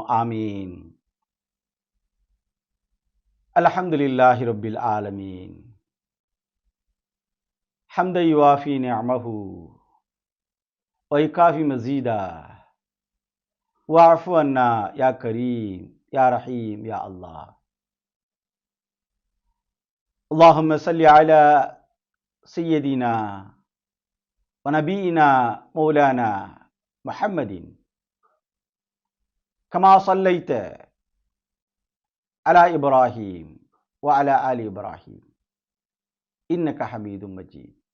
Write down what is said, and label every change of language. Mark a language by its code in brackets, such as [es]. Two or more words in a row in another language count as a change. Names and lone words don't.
[ar] آمين. الحمد لله رب العالمين. حمدا يوافي نعمه ويكافئ مزيده واعف عنا يا كريم يا رحيم يا الله. اللهم صل على سيدنا ونبينا مولانا محمد كما صليت على إبراهيم وعلى آل إبراهيم إنك حميد مجيد.